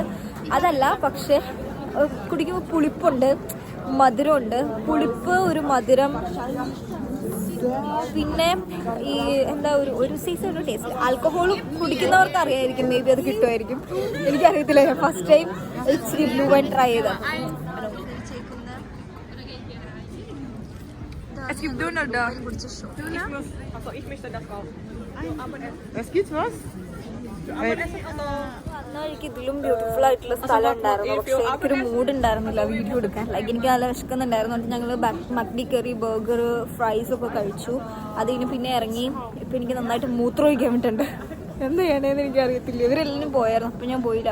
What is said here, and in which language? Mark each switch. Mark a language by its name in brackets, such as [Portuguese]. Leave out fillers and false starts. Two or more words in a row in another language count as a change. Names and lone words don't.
[Malayalam] അതല്ല, പക്ഷേ കുടിക്കുമ്പോൾ പുളിപ്പുണ്ട്, മധുരമുണ്ട്. പുളിപ്പ്, ഒരു മധുരം, പിന്നെ ഈ എന്താ ഒരു സൈസ് ഒരു ടേസ്റ്റ്. ആൽക്കഹോൾ കുടിക്കുന്നവർക്ക് അറിയായിരിക്കും, [English] may be [Malayalam] അത് കിട്ടുമായിരിക്കും. എനിക്കറിയത്തില്ല. ഞാൻ [English] first time [Malayalam] ഇച്ചിരി [English] blue wine try [Malayalam] ചെയ്ത. [German] Es gibt Döner da. Döner? Achso, ich möchte das auch. Es gibt was? [Malayalam] എനിക്ക് ഇതിലും ബ്യൂട്ടിഫുൾ ആയിട്ടുള്ള സ്ഥലം ഉണ്ടായിരുന്നു. പക്ഷേ എനിക്കൊരു മൂഡ് ഉണ്ടായിരുന്നില്ല വീഡിയോ എടുക്കാൻ. ലൈക്ക് എനിക്ക് നല്ല വിശക്കുന്നുണ്ടായിരുന്നു. ഞങ്ങൾ മക്ഡി കറി, [English] burger, fries [Malayalam] ഒക്കെ കഴിച്ചു. അതിന് പിന്നെ ഇറങ്ങി. ഇപ്പം എനിക്ക് നന്നായിട്ട് മൂത്രം ഒഴിക്കാൻ പറ്റുന്നുണ്ട്. എന്ത് ചെയ്യണേന്ന് എനിക്കറിയത്തില്ല. ഇവരെല്ലാം പോയായിരുന്നു. അപ്പം ഞാൻ പോയില്ല.